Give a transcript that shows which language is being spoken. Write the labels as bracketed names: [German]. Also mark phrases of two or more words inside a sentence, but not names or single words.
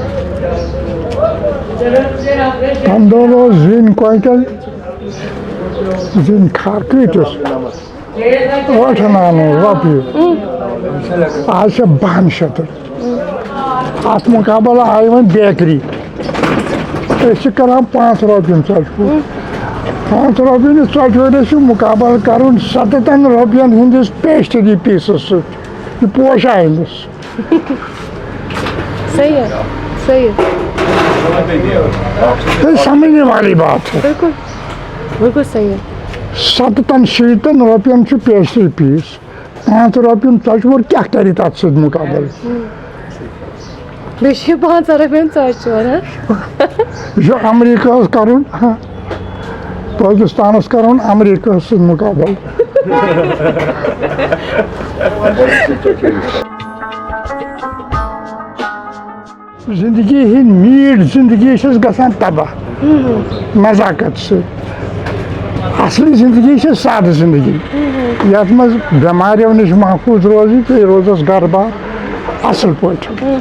[Kashmiri] تَمہِ دۄہن اوس زِنۍ کوینٹل زِنۍ کھار کۭتِس 98 رۄپیہِ آز چھِ 72 اَتھ مُقابل آیہِ وۄنۍ بیکری أسۍ چھِ کران 5 رۄپیَن ژۄچہِ پھوٚل 5 رۄپیَن ژۄچہِ پھوٚلِس چھُ مُقابل کرُن 17 رۄپیَن ہِنٛدِس پیسٹری پیٖسس سۭتۍ یہِ پوشاینس [Urdu] صحیح ہے صحیح یہ سمجھنے والی بات ہے بالکل بالکل صحیح ہے [Kashmiri] 17 رۄپیَن چھُ پیسٹری پیٖس 5 رۄپیَن ژۄچہِ وول کیٛاہ کَرِ تَتھ سۭتۍ مُقابل بیٚیہِ چھِ 5 رۄپین ژۄچہِ وول یہِ چھُ امریکہس کرُن پٲکِستانس کرُن امریکہس سۭتۍ مُقابل زندگی ہٕنٛدۍ میٖٹھ زندگی چھَس گژھان تباہ نزاکت سۭتۍ اصلی زندگی چھِ سادٕ زندگی یتھ منٛز بٮ۪ماریو نِش محفوٗظ روزِ بیٚیہِ روزس گرٕ بار اصل پٲٹھۍ